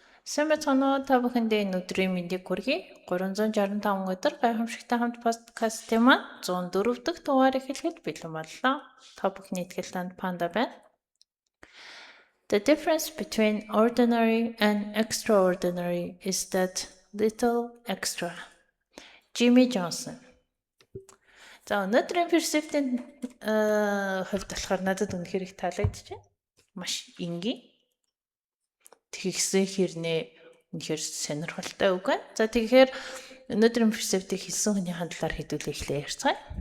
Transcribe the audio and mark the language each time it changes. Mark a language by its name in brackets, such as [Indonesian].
[Mongolian] Самбайцгаана та бүхэндээ энэ өдрийн мэндийг хүргэе. 365 өдөр гайхамшигтай хамт подкастын маань 104 дахь дугаар эхлэхэд бэлэн боллоо. Та бүхний итгэл танд Панда байна. [English] The difference between ordinary and extraordinary is that little extra. Jimmy Johnson. [Mongolian] За өнөөдрийн перспективийн хувьд болохоор надад үнэхээр их таалагдчихэ. Маш энгийн. Тэгсэн хэрнээ үнэхээр сонирхолтой үг байна. За тэгэхээр өнөөдрийн перспектив хэлсэн хүний хандлаар хэдүүлээ эхлэе ярьцгаая.